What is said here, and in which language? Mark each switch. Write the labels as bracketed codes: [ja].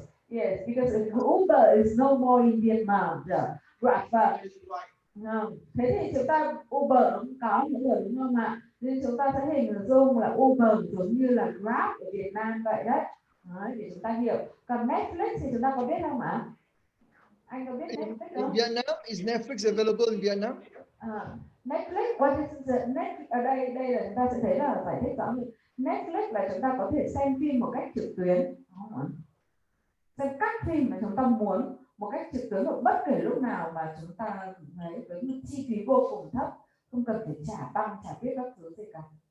[en] Yes, because Uber is no more in Vietnam. Grab. [vi] Thế thì chúng ta Uber cũng có những người đúng không ạ? Nên chúng ta sẽ hình dung là Uber giống như là Grab ở Việt Nam vậy đấy. Đấy, để chúng ta hiểu. Còn Netflix thì chúng ta có biết không ạ? Anh có biết Netflix không? [en] In Vietnam, is Netflix available in Vietnam? Netflix, what is the Netflix? [vi] Ở đây là chúng ta sẽ thấy là giải thích rõ hơn. Netflix là chúng ta có thể xem phim một cách trực tuyến, đúng không ạ? Xem các phim mà chúng ta muốn một cách trực tuyến ở bất kể lúc nào mà chúng ta thấy với một chi phí vô cùng thấp, không cần phải trả băng trả tiếp các thứ gì cả.